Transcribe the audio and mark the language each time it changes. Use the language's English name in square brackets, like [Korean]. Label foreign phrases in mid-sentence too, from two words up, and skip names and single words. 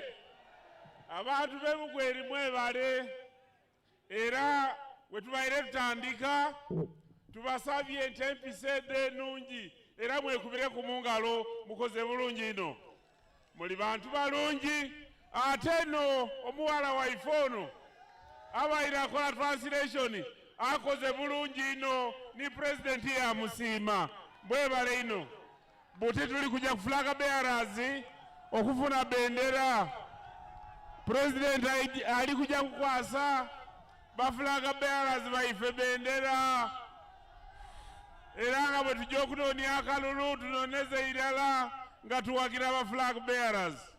[Soga] Abantu b'Ebugweri mwebale era wetubaire tutandika tubasabye empisa ennungi era mwekubire ku mungalo mukoze bulungi ino. Muli bantu balungi ate no omuwala waife ono abaire akola translation akoze bulungi ino ni president yamusiima. Mwebale ino buti tuli kuja ku [English] flag bearers [Soga] okufuna bendera. President ali kuja kukwasa ba [English] flag bearers [Soga] baife bendera era nga bwe tujja okunoonya akalulu tunoonyeze irala nga tuwagira ba [English] flag bearers.